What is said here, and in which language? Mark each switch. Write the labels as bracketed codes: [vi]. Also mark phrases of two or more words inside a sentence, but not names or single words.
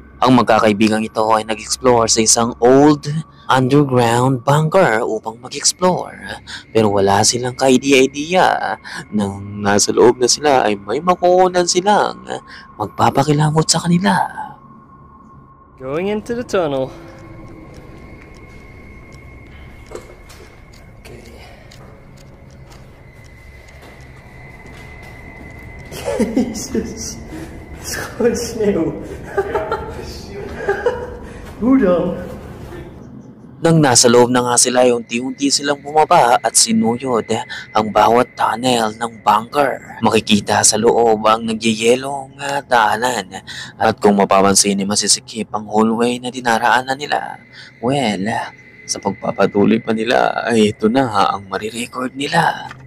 [tl] Ang magkakaibigang ito ay nag-explore sa isang [en] old underground bunker [tl] upang mag-explore. Pero wala silang ka-idea-idea. Nang nasa loob na sila ay may makukunan silang magpapakilabot sa kanila. [en] Going into the tunnel. Okay. Jesus. [nl] So sneeuw. Hoe dan? [tl] Nang nasa loob na nga sila, unti-unti silang bumaba at sinuyod ang bawat tunnel ng bunker. Makikita sa loob ang nagyayelong daanan at kung mapapansin ay masisikip ang hallway na dinaraanan nila. Well, sa pagpapatuloy pa nila ay ito na ang marirecord nila.